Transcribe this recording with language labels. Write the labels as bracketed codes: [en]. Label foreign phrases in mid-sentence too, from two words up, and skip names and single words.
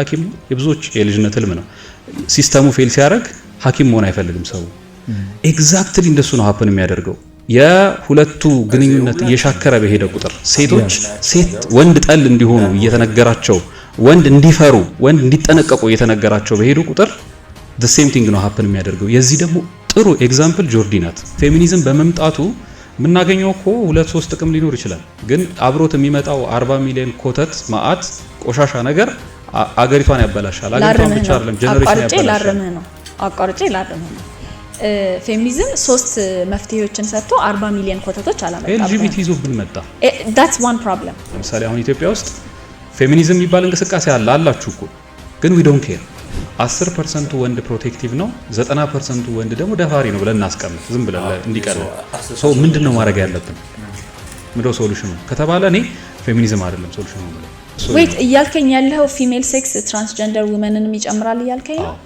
[am] ሐኪም የብዙዎች የልጅነት ህልም ነው። ሲስተሙ ፌል ሲያደርግ ሐኪም መሆን አይፈልግም ሰው። [en] exactly [am] ነው ሀፕን የሚያደርገው። የሁለቱ ግንኙነት እየሻከረ በሄደ ቁጥር ሴቶች ወንድ ጠል እንዲሆኑ እየተነገራቸው፣ ወንድ እንዲፈሩ፣ ወንድ እንዲጠነቀቁ እየተነገራቸው በሄዱ ቁጥር [en] the same thing [am] ነው ሀፕን የሚያደርገው። የዚህ ደግሞ ጥሩ ኤግዛምፕል ጆርዲ ናት። ፌሚኒዝም በመምጣቱ የምናገኘው እኮ 2-3 ጥቅም ሊኖር ይችላል። ግን አብሮት የሚመጣው 40 ሚሊዮን ኮተት ማአት ቆሻሻ ነገር አገሪቷን ያበላሻል። አገሪቷን ብቻ አይደለም ጀነሬሽን ያበላሻል። አቋርጬ ላርምህ ነው። ፌሚኒዝም 3 መፍትሄዎችን ሰጥቶ 40 ሚሊዮን ኮተቶች አላመጣም። LGBT ይዞብን መጣ። [en] that's one problem። [am] ለምሳሌ አሁን ኢትዮጵያ ውስጥ ፌሚኒዝም የሚባል እንቅስቃሴ አላችሁ እኮ፣ ግን [en] we don't care። [am] 10% ወንድ [en] protective [am] ነው፣ 90% ወንድ ደግሞ ደፋሪ ነው ብለን እናስቀምጥ። ዝም ብለን እንዲቀር ሰው ምንድነው ማድረግ ያለብን? ምንድነው ሶሉሽኑ ከተባለ እኔ ፌሚኒዝም አይደለም ሶሉሽኑ ነው። ዌት እያልከኝ ያለው [en] female sex transgender womenim [am] ይጨምራል እያልከኝ ነው?